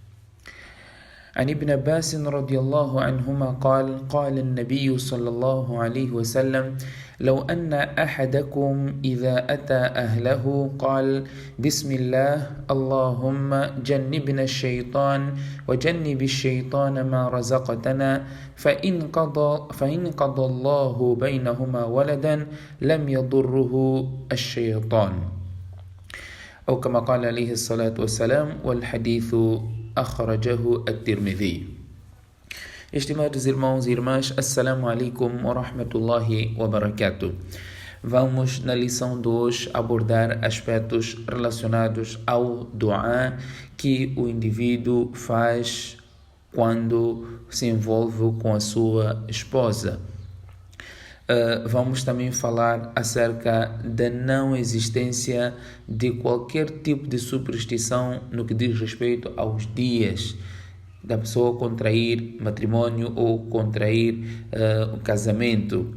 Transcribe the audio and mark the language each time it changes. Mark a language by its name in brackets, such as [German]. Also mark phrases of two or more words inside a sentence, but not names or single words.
[Arabic] عن ابن عباس رضي الله عنهما قال النبي صلى الله عليه وسلم لو أن أحدكم إذا أتى أهله قال بسم الله اللهم جنبنا الشيطان وجنب الشيطان ما رزقتنا فإن قضى الله بينهما ولدا لم يضره الشيطان أو كما قال عليه الصلاة والسلام والحديث أخرجه الترمذي. [Portuguese] Estimados irmãos e irmãs, [Arabic] السلام عليكم ورحمة الله وبركاته. [Portuguese] Vamos na lição de hoje abordar aspectos relacionados ao dua que o indivíduo faz quando se envolve com a sua esposa. Vamos também falar acerca da não existência de qualquer tipo de superstição no que diz respeito aos dias da pessoa contrair matrimônio ou contrair o casamento.